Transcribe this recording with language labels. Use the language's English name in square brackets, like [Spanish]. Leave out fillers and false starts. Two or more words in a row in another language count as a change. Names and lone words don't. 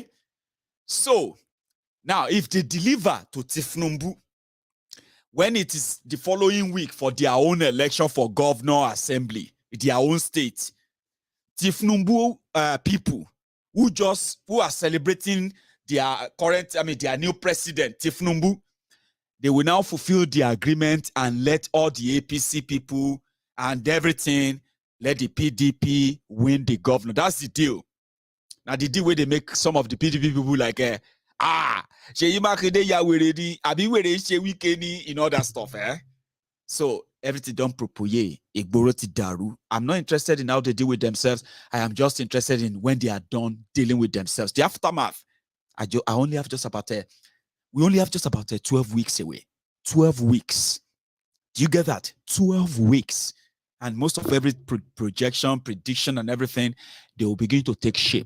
[English] So, now, if they deliver to Tinubu, when it is the following week for their own election for governor assembly, their own state, Tinubu people who are celebrating their new president, Tinubu, they will now fulfill the agreement and let all the APC people and everything, let the PDP win the governor. That's the deal. Now, the deal where they make some of the PDP people like, Seyi Makinde [Yoruba] ya weredi, abi were she [English] Wike in all that stuff, So, everything done propoye, [Yoruba] igboro ti daru. [English] I'm not interested in how they deal with themselves. I am just interested in when they are done dealing with themselves. The aftermath, we only have just about 12 weeks away. 12 weeks. Do you get that? 12 weeks. And most of every projection, prediction, and everything, they will begin to take shape.